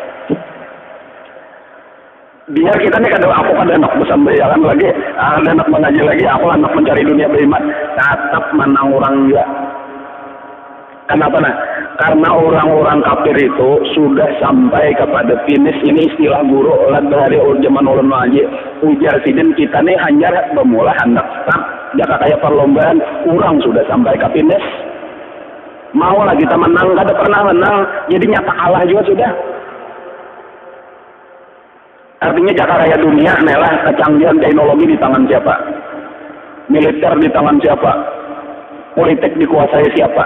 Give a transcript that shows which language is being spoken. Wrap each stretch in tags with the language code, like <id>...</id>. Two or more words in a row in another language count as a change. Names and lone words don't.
<id>Biar kita nih kadang aku kan enak bersambayan lagi, enak mengaji lagi, aku enak mencari dunia beriman, tetap menang orang juga. Kenapa nah? Karena orang-orang kafir itu sudah sampai kepada finish.</id> <bjn>Ini istilah guru dari zaman ulun aja. Ujar sidin kita nih hanya bermula hendak start.</bjn> <id>Jika kayak perlombaan, orang sudah sampai ke finish. Mau lah kita menang, kada pernah menang. Jadi nyata kalah juga sudah. Artinya jaka raya dunia, nelah kecanggihan teknologi di tangan siapa? Militer di tangan siapa? Politik dikuasai siapa?</id>